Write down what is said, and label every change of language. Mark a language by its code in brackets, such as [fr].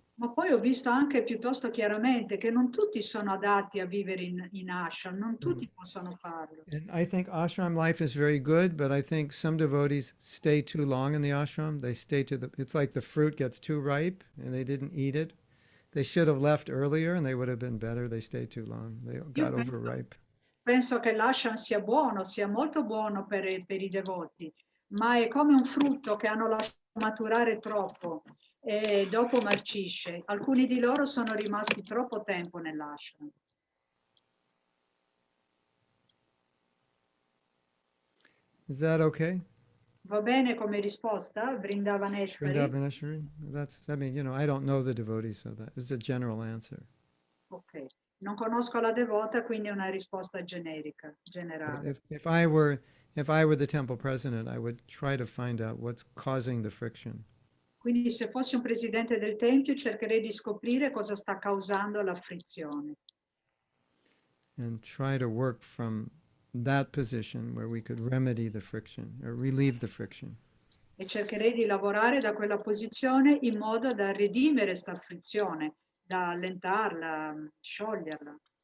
[it] Ma poi ho visto anche piuttosto chiaramente che non tutti sono adatti a vivere in ashram, non tutti possono farlo. [en] And I think ashram life is very good, but I think some devotees stay too long in the ashram. They stay it's like the fruit gets too ripe and they didn't eat it. They should have left earlier and they would have been better. They stayed too long. They got overripe. [it] Penso che l'ashram sia buono, sia molto buono per i devoti, ma è come un frutto che hanno lasciato maturare troppo e dopo marcisce. Alcuni di loro sono rimasti troppo tempo nell'ashram. [en] Is that okay? [it] Va bene come risposta, Vrindavaneshwari? Vrindavaneshwari? [en] I don't know the devotees, so that is a general answer. [it] Ok, non conosco la devota, quindi è una risposta generica, generale. [en] If I were the temple president, I would try to find out what's causing the friction. [it] Quindi se fossi un presidente del tempio cercherei di scoprire cosa sta causando la frizione. [en] And try to work from that position where we could remedy the friction or relieve the friction. [it] E cercherei di lavorare da quella posizione in modo da redimere sta frizione, da allentarla, scioglierla.